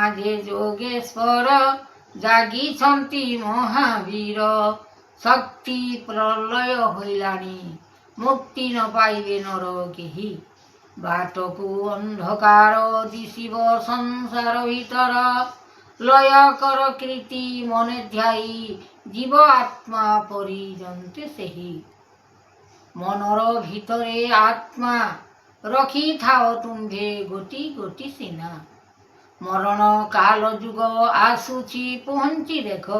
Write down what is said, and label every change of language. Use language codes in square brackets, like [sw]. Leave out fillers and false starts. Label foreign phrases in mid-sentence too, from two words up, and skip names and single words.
[or] ଯେ ଯୋଗେଶ୍ୱର ଜାଗିଛନ୍ତି ମହାବୀର ଶକ୍ତି ପ୍ରଳୟ ହୋଇଲାନି ମୁକ୍ତି ନ ପାଇବେ ନର କେହି ବାଟକୁ ଅନ୍ଧକାର ଦିଶିବ ସଂସାର ଭିତର ଲୟ କର କୀର୍ତ୍ତି ମନେ ଧ୍ୟାଇ ଜୀବ ଆତ୍ମା ପରିଜନ୍ତେ ସେହି। ମନର ଭିତରେ ଆତ୍ମା ରଖିଥାଅ ତୁମ୍ଭେ ଗୋଟି ଗୋଟି ସିନା। ମରଣ କାଳ ଯୁଗ ଆସୁଛି ପହଞ୍ଚି ଦେଖ।